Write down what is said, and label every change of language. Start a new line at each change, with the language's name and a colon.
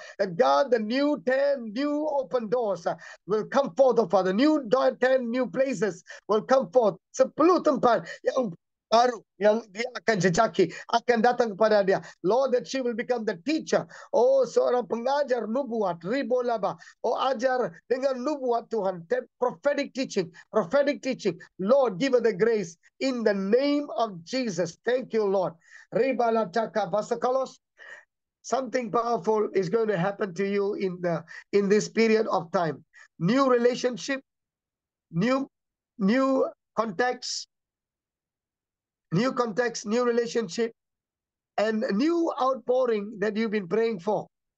English: And God, the new 10 new open doors will come forth, oh Father. 10 new places will come forth.
Malay: 10 tempat yang baru yang dia akan jejaki, akan datang kepada dia.
English: Lord, that she will become the teacher.
Malay: Oh, seorang pengajar nubuat, ribolaba. Oh, ajar dengan nubuat Tuhan.
English: Prophetic teaching, prophetic teaching. Lord, give her the grace in the name of Jesus. Thank you, Lord. Ribalataka Vasakalos. Something powerful is going to happen to you in this period of time. New relationship, new contacts, new relationship, and new outpouring that you've been praying for.